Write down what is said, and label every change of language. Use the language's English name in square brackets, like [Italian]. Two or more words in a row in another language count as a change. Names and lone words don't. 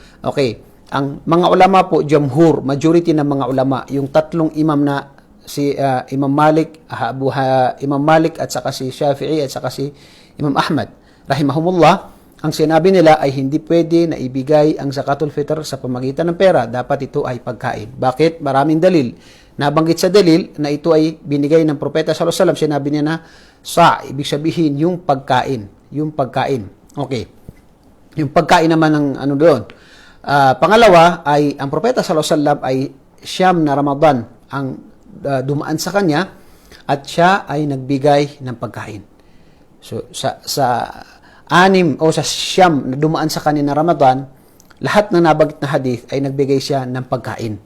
[Filipino] Okay, ang mga ulama po, jamhur, majority ng mga ulama, yung 3 imam na si Imam Malik, Imam Malik at saka si Shafi'i at saka si Imam Ahmad rahimahumullah, ang sinabi nila ay hindi pwede na ibigay ang zakatul fitr sa pamagitan ng pera, dapat ito ay pagkain. Bakit? Maraming dalil. Nabanggit sa dalil na ito ay binigay ng propeta [Arabic] صلى الله عليه وسلم, [Filipino] sinabi niya na ibig sabihin yung pagkain. Okay. Yung pagkain naman ng ano doon. Pangalawa ay ang propeta [Arabic] صلى الله عليه وسلم [Filipino] ay siyam na Ramadan ang dumaan sa kanya at siya ay nagbigay ng pagkain. So sa 6 o sa siyam na dumaan sa kanya na Ramadan, lahat ng nabanggit na hadith ay nagbigay siya ng pagkain.